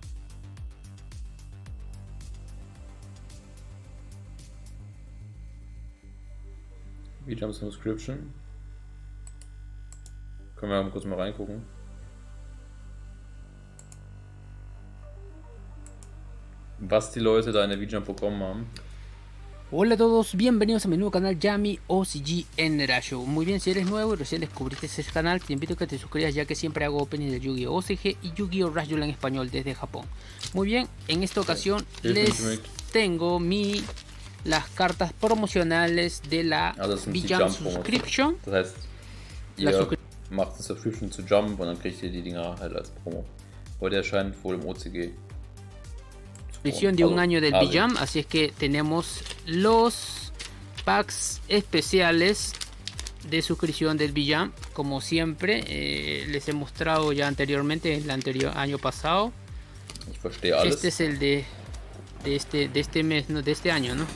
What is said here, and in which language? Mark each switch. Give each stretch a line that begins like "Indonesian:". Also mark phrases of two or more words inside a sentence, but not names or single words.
English: Video Subscription.
German: Können wir kurz mal reingucken. Was die Leute da in der Video bekommen haben.
Spanish: Hola a todos, bienvenidos a mi nuevo canal Yami OCG Enrasho. Muy bien, si eres nuevo y recién descubriste este canal, te invito a que te suscribas ya que siempre hago opening de Yu-Gi-Oh! OCG y Yu-Gi-Oh! Rush en español desde Japón. Muy bien, en esta ocasión les tengo las cartas promocionales de la Jump Subscription.
German: Das heißt, ihr macht eine Subscription zu Jump und dann kriegt ihr die Dinger halt als Promo. Heute erscheint wohl im OCG.
Spanish: De un año del B-Jam, así es que tenemos los packs especiales de suscripción del B-Jam, como siempre les he mostrado ya anteriormente, el anterior año pasado. Este es el de este mes, no, de este año, ¿no?